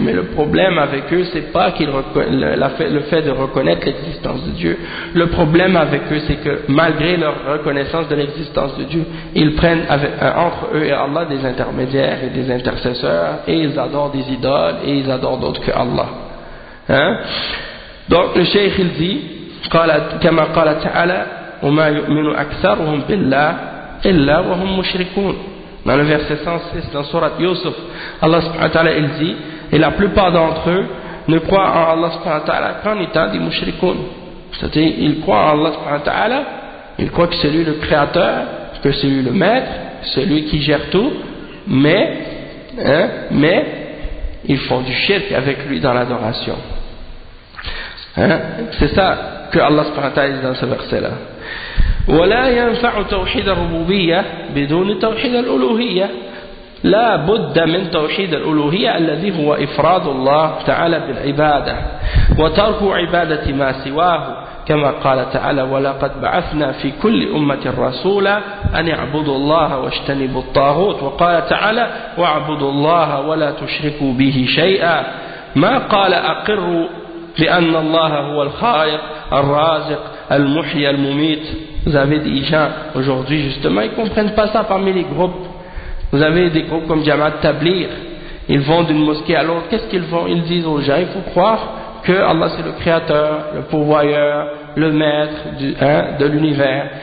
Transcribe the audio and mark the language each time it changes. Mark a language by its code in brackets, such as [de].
[fr] Mais le problème avec eux, c'est pas qu'ils le fait de reconnaître l'existence de Dieu. Le problème avec eux, c'est que malgré leur reconnaissance de l'existence de Dieu, ils prennent entre eux et Allah des intermédiaires et des intercesseurs, et ils adorent des idoles, et ils adorent d'autres que Allah. Hein? Donc le Cheikh il dit, [ar] كما قال تعالى وما يؤمن أكثرهم بالله إلا وهم مشركون. [fr] Dans le verset 106, dans Surat Yusuf, Allah subhanahu wa ta'ala il dit, et la plupart d'entre eux ne croient en Allah subhanahu wa ta'ala qu'en état des mushrikoun. C'est-à-dire, ils croient en Allah subhanahu wa ta'ala, ils croient que c'est lui le créateur, que c'est lui le maître, celui qui gère tout, mais, hein, mais, ils font du shirk avec lui dans l'adoration. Hein, c'est ça que Allah subhanahu wa ta'ala dit dans ce verset-là. [ar] ولا ينفع توحيد الربوبية بدون توحيد الألوهية لا بد من توحيد الألوهية الذي هو إفراد الله تعالى بالعبادة وترك عبادة ما سواه كما قال تعالى ولقد بعثنا في كل أمة رسولا أن اعبدوا الله واجتنبوا الطاغوت وقال تعالى واعبدوا الله ولا تشركوا به شيئا ما قال أقروا لأن الله هو الخالق الرازق المحيي المميت. [fr] Vous avez des gens aujourd'hui justement, ils ne comprennent pas ça parmi les groupes. Vous avez des groupes comme Jamaat Tablir, ils vont d'une mosquée à l'autre. Qu'est-ce qu'ils font? Ils disent aux gens, il faut croire que Allah c'est le créateur, le pourvoyeur, le maître de l'univers.